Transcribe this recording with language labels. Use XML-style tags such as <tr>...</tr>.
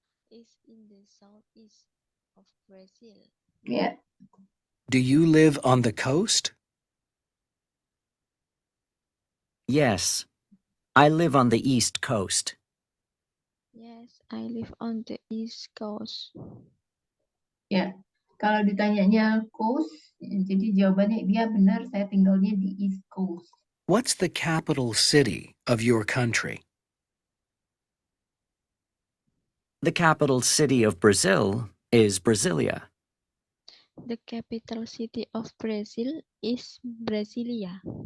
<en>It's in the southeast of Brazil.</en> <id>Ya.</id> <en>Do you live on the coast? Yes, I live on the east coast. Yes, I live on the east coast.</en> <id>Ya. Kalau ditanyanya coast, jadi jawabannya dia benar, saya tinggalnya di East Coast.</id> <en>What's the capital city of your country? The capital city of Brazil is Brasilia. The capital city of Brazil is Brasilia.</en>